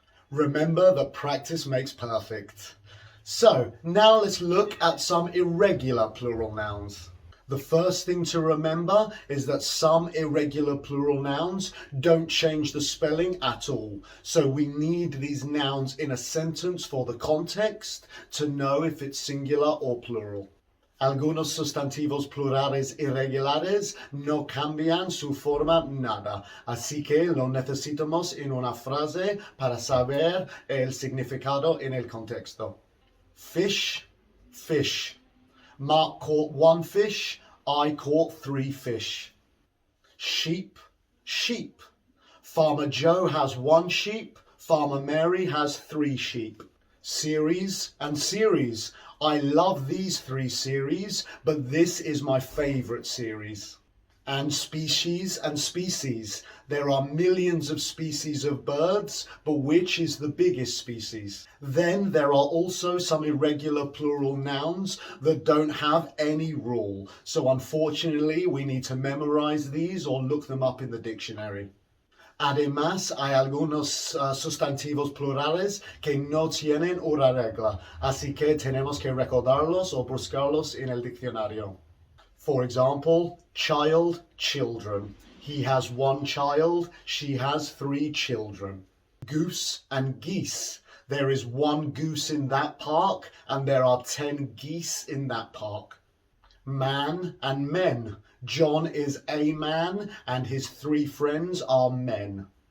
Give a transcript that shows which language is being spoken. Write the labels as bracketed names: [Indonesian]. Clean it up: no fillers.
[English] Remember that practice makes perfect. So now let's look at some irregular plural nouns. The first thing to remember is that some irregular plural nouns don't change the spelling at all. So we need these nouns in a sentence for the context to know if it's singular or plural. [Spanish] Algunos sustantivos plurales irregulares no cambian su forma nada, así que lo necesitamos en una frase para saber el significado en el contexto. [English] Fish, fish. Mark caught 1 fish, I caught 3 fish. Sheep, sheep. Farmer Joe has 1 sheep, Farmer Mary has 3 sheep. Series and series. I love these 3 series, but this is my favorite series. And species and species. There are millions of species of birds, but which is the biggest species? Then there are also some irregular plural nouns that don't have any rule. So unfortunately, we need to memorize these or look them up in the dictionary. [Spanish] Además, hay algunos sustantivos plurales que no tienen una regla, así que tenemos que recordarlos o buscarlos en el diccionario. [English] For example, child, children. He has 1 child, she has 3 children. Goose and geese. There is 1 goose in that park and there are 10 geese in that park. Man and men. John is a man and his 3 friends are men.